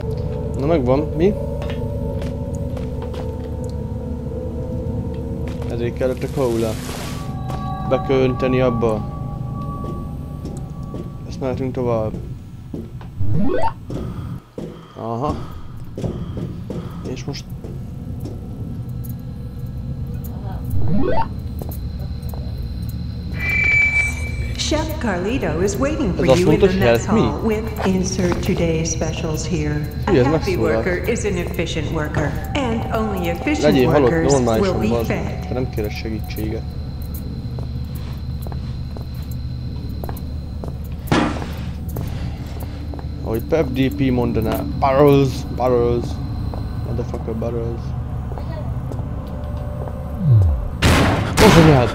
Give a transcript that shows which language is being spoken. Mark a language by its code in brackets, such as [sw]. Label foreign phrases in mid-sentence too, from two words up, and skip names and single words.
[hu] Na megvan, mi? Ezért kellett a kaula. Be kell önteni abba. Ezt mehetünk tovább. Aha. És most... [en] Chef Carlito is waiting for you in the mess hall with insert today's specials here. A happy worker is an efficient worker, and only efficient workers will be fed. [hu] Nem kérek segítséget. Ahogy Pep DP mondaná, [en] barrels, motherfucker barrels. [hu] Az anyád!